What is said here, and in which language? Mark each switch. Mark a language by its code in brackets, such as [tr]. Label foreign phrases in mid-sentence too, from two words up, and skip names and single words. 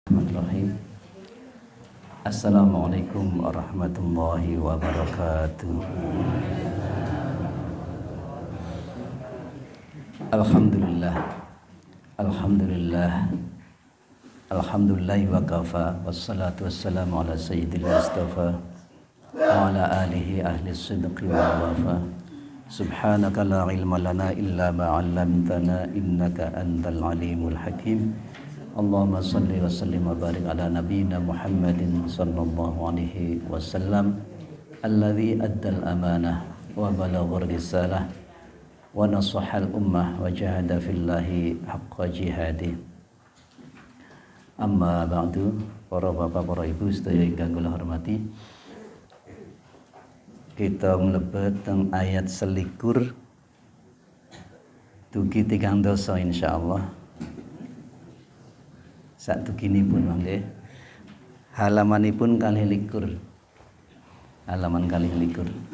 [ar] بسم الله الرحمن الرحيم. السلام عليكم ورحمة الله وبركاته. Alhamdulillah. الحمد لله. الحمد لله وكفى. والصلاة والسلام على سيد المصطفى وعلى آله أهل الصدق والوفا. سبحانك لا علم لنا إلا ما علمتنا إنك أنت العليم الحكيم. اللهم صل وسلم وبارك على نبينا محمد صلى الله عليه وسلم الذي أدى الأمانة وبلغ الرسالة ونصح الأمة وجاهد في الله حق جهاده. أما بعد, [jv] para bapak, para ibu sedaya ingkang kula hormati, kita mlebet teng ayat selikur dugi 3 dosa insyaallah. Saduginipun mangke halamanipun kalih likur, halaman kalih likur.